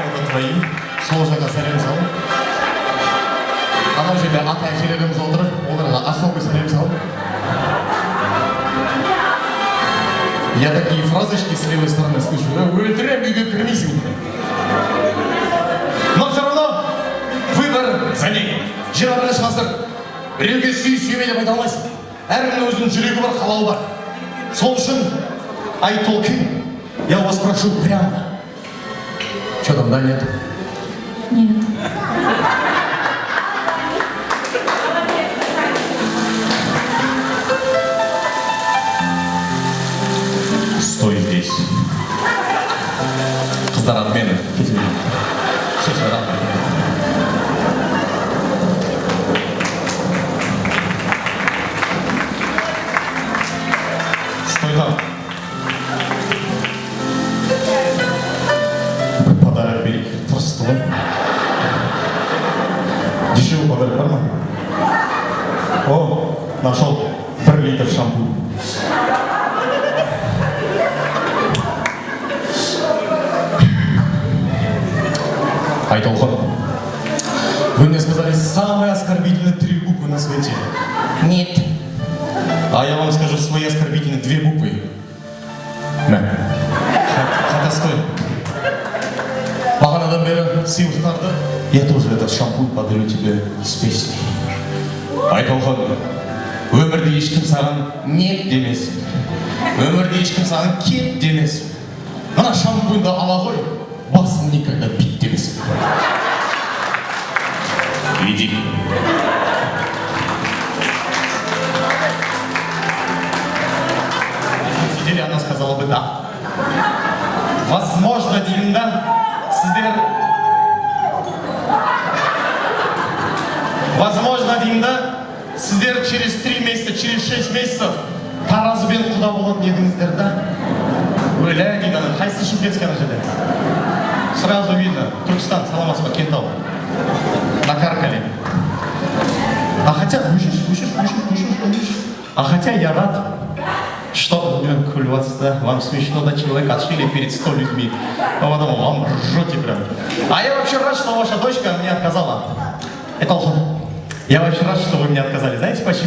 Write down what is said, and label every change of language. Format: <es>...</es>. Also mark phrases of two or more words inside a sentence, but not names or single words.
<ru>твоим.</ru> <kk>Сол жаққа сәлем сал. Анау жерде ата әжелеріміз отыр. Оларға особый сәлем сал.</kk> <ru>Я такие фразочки с левой стороны слышу.</ru> <kk>Өлтірем, үйге кірмейсің.</kk> <ru>Но все равно выбор за ней.</ru> <kk>21 ғасыр. Біреуге сүй-сүйме деп айта алмайсың. Әркімнің өзінің жүрегі бар, қалауы бар. Сол үшін Айтолкин,</kk> <ru>я вас прошу прямо. Что там, да, нет? Нет. Стой здесь. Қыздар отмены. Все, рад. Стой там.</ru> <kk>Бір подарок берейік. Тырысты ғой. Дешевый подарок бар ма?</kk> <ru>О, нашел 1 литр шампунь. Айтолхан, вы мне сказали самые оскорбительные 3 буквы на свете. Нет. А я вам скажу свои оскорбительные 2 буквы. Да. Хотя стой.</ru> <kk>Бағанадан бері сыйлықтарды.</kk> <ru>Я тоже этот шампунь подарю тебе с песней.</ru> <kk>Айтолхан, өмірде ешкім саған нет демес. Өмірде ешкім саған кет демес. Мына шампуньды ала ғой, басың никогда бит демес.</kk> <ru>Иди. Сидели, она сказала бы да. Возможно,</ru> <kk>Динда, сіздер...</kk> <ru>Возможно, Динда, сіздер через 3 месяца, через 6 месяцев</ru> <kk>таразбен құда болатын едіңіздер,</kk> <ru>да?</ru> <kk>Өлә, Динда, қайсы Шымкентский ана жерде?</kk> <ru>Сразу видно.</ru> <kk>Түркістан, саламатсыз ба, Кентау.</kk> <ru>Накаркали. А хотя, а хотя я рад, что вам смешно, да, человек отшили перед 100 людьми. А потом вам ржете прям. А я вообще рад, что ваша дочка мне отказала. Это я вообще рад, что вы мне отказали.</ru>